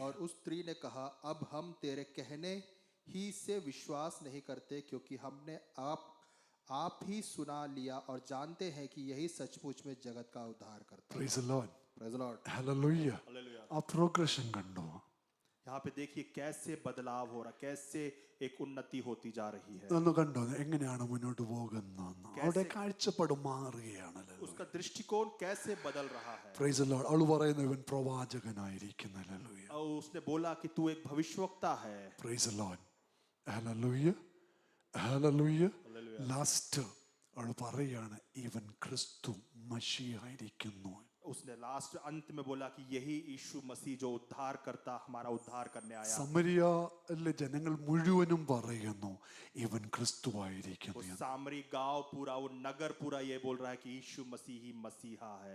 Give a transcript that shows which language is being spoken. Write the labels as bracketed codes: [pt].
[hi] और उस स्त्री ने कहा अब हम तेरे कहने ही से विश्वास नहीं करते, क्योंकि हमने आप ही सुना लिया और जानते हैं कि यही सचमुच में जगत का उद्धार करता है. [en] Praise the Lord. Praise the Lord. Hallelujah. Hallelujah. [ml] ആ പ്രോഗ്രഷൻ കണ്ടോ? [hi] यहाँ पे देखिए कैसे बदलाव हो रहा, कैसे एक उन्नति होती जा रही है. [ml] ഒന്ന് കണ്ടോ എങ്ങനെയാണ് മുന്നോട്ട് പോകുന്നതെന്ന്? അവിടെ കാഴ്ചപ്പാട് മാറുകയാണല്ലോ. [hi] उसका दृष्टिकोण कैसे बदल रहा है. [en] Praise the Lord. [ml] അവൾ പറയുന്നു ഇവൻ പ്രവാചകനായിരിക്കുന്നു. [en] ഹല്ലേലൂയ. [hi] और उसने बोला कि तू एक भविष्यवक्ता है. [en] Praise the Lord. Hallelujah. Hallelujah. [ml] Last അവൾ പറയാണ് ഇവൻ ക്രിസ്തു മശിയായിരിക്കുന്നു. [hi] उसने लास्ट अंत में बोला कि यही यीशु मसीह जो उद्धार करता, हमारा उद्धार करने आया। [ml] സമരിയയിലെ ജനങ്ങൾ മുഴുവനും പറയുന്നു ഇവൻ ക്രിസ്തുവായിരിക്കുന്നു [hi] वो [ml] എന്ന്. [hi] सामरी गांव पूरा, वो नगर पूरा ये बोल रहा है कि यीशु मसीह ही मसीहा है।